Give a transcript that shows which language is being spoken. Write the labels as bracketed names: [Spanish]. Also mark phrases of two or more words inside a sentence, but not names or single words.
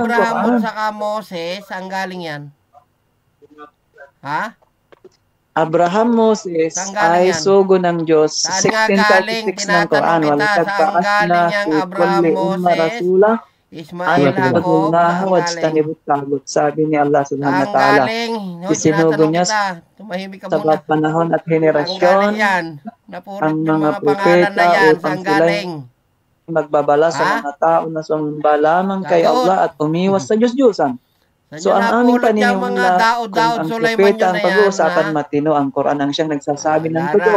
[Filipino] Abraham mo saka Moses? Saan galing yan? Ha? Abraham Moses ay sugo ng Diyos. Saan nga galing? 1636 ng Quran. Tinatanong kita, saan galing yung Abraham Moses? Ismail Jacob, sabi ni Allah [Arabic] سبحانه وتعالى. [Filipino] Isinugo niya sa panahon at henerasyon ang mga propeta upang sila magbabala sa mga tao na sumamba lamang kay Allah at umiwas sa Diyos-Diyosan. So ang aming paniniwala kung ang propeta ang pag-uusapan matino, ang Quran ang siyang nagsasabi ng totoo.